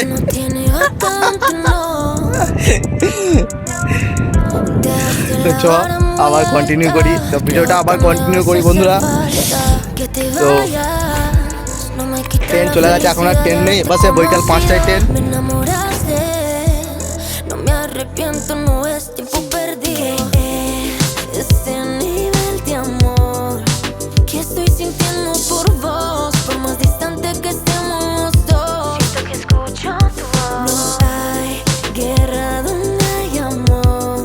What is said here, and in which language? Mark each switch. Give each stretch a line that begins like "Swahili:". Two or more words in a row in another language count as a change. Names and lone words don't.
Spanish: no tiene bastante, no.
Bangla: তো চ আবার কন্টিনিউ করি, তো ভিডিওটা আবার কন্টিনিউ করি বন্ধুরা। তো ট্রেন চলে গেছে, এখন আর ট্রেন নেই, বাসে বৈকাল 5টায় ট্রেন।
Spanish: Me enamoraste, no me arrepiento, no es tiempo perdido. Ese nivel de amor que estoy sintiendo por vos, por más distante que estemos dos. Siento que escucho tu voz. No hay guerra donde hay amor.